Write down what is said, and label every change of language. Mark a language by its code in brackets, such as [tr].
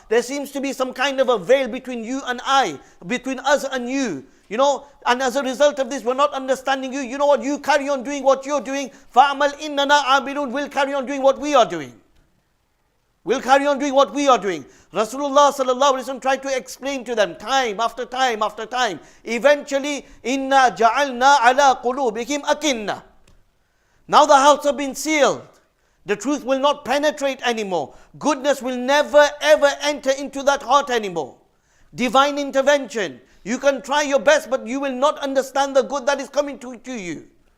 [en] There seems to be some kind of a veil between you and I, between us and you. You know, and as a result of this, we're not understanding you. You know what? You carry on doing what you're doing. [ar] فَأَعْمَلْ إِنَّنَا عَامِلُونَ. [en] We'll carry on doing what we are doing. We'll carry on doing what we are doing. Rasulullah sallallahu alaihi wasallam tried to explain to them time after time after time. Eventually, إِنَّا جَعَلْنَا عَلَىٰ قُلُوبِهِمْ أَكِنَّةً. Now the hearts have been sealed. The truth will not penetrate anymore. Goodness will never ever enter into that heart anymore. Divine intervention. You can try your best, but you will not understand the good that is coming to you.